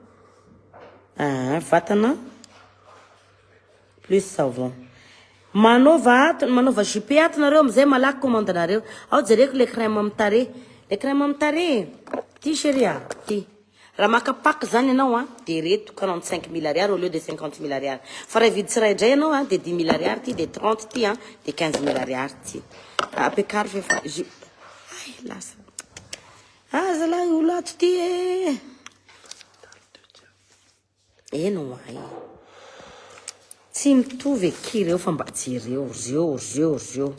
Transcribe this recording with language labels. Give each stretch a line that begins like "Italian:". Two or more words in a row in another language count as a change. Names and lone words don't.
French: Vatana plus savon.
Malagasy: Manova jupe atinareo amizay malaky commandanareo. Ao jereko
French: le crème
Malagasy: amin'ny tarehy.
French: Le crème
Malagasy: amin'ny tarehy. Ty chérie, ty. Raha makapaky zany ianao de reto 45 000 ariary
French: au lieu de
Malagasy: 50 000 ariary. Fa raha vidy tsiraidray ianao de 10 000 ariary ty, de 30 ty de 15 000 ariary ty. Apekary fefa ay lasa. Zalahy olo ato ty e. Eno ay. Tsy mitovy eky reo fa mba jereo zio.